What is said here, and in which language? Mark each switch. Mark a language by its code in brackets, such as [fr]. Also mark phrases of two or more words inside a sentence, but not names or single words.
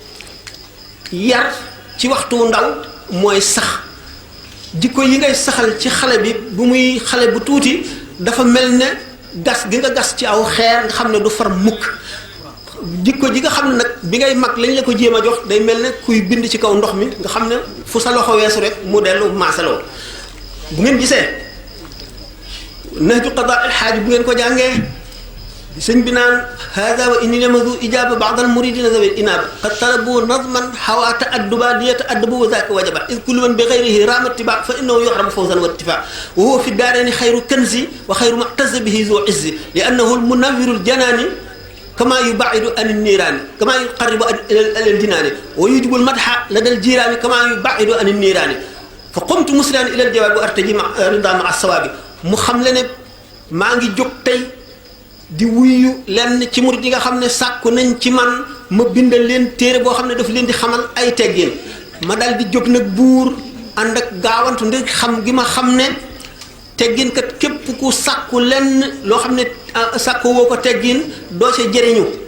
[wo] yar ci waxtu ndaw mooy sax jikko yi ngay saxal ci xale bi bu muy xale bu tuuti dafa mel ne gas gi nga gas ci aw xeer nga xam ne du far mukk jikko ji nga xam ne nag bi ngay mag lañ la ko jéem a jox day mel ne kuy bind ci kaw ndox mi nga xam ne fu sa loxo weesu rek mu dellu maasaloo bu ngeen gisee nahju qadaa al xaaj bu ngeen ko jàngee sëñ bi naan [ar] هذا وإنني لما دعا إجابة بعض المريدين ذوي الإنابة قد طلبوا نظما حوى التأدبا ليتأدبوا وذاك وجبا إذ كل من بغيره رام اتباعا فـ إنه يحرم فوزا وانتفاعا وهو في الدارين خير كنز وخير معتز به ذو عز لأنه المنور الجنان كما يبعد عن النيران كما يقرب إلى الجنان ويوجب المدح لدى الجيران كما يبعد عن النيران فقمت مسلما إلى الجواب وأرتجي الرضا مع الصواب [wo] mu xam le ne maa ngi jóg tey di wuyu lenn ci murid yi nga xam ne sàkku nañ ci man ma bindal leen téere boo xam ne daf leen di xamal ay teggin ma dal di jóg nag buur ànd ak gaawantu ndi xam gi ma xam ne teggin kat képp ku sàkku lenn loo xam ne sàkku woo ko teggin doo ca jëriñu